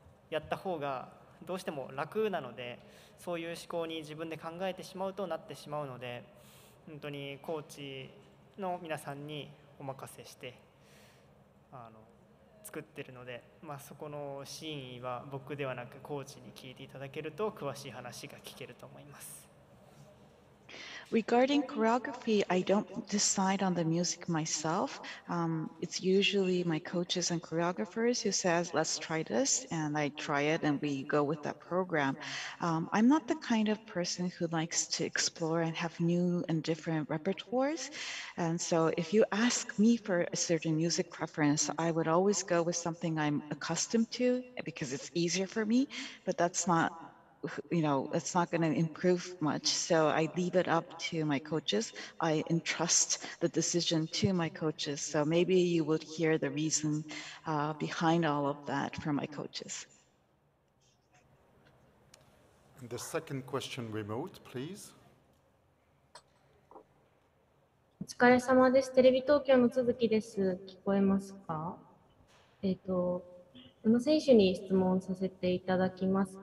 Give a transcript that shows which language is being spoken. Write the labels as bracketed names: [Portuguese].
[Japanese] やった方がどうしても楽なので、そういう思考に自分で考えてしまうとなってしまうので、本当にコーチの皆さんにお任せして作ってるので、そこの真意は僕ではなくコーチに聞いていただけると詳しい話が聞けると思います。 [English] Regarding choreography, I don't decide on the music myself. It's usually my coaches and choreographers who says, let's try this, and I try it and we go with that program. I'm not the kind of person who likes to explore and have new and different repertoires. And so if you ask me for a certain music preference, I would always go with something I'm accustomed to because it's easier for me, but that's not it's not going to improve much. So I leave it up to my coaches. I entrust the decision to my coaches. So maybe you would hear the reason behind all of that from my coaches. And the second question remote, please. [Japanese] お疲れ様です。テレビ東京の続きです。聞こえますか？宇野選手に質問させていただきます。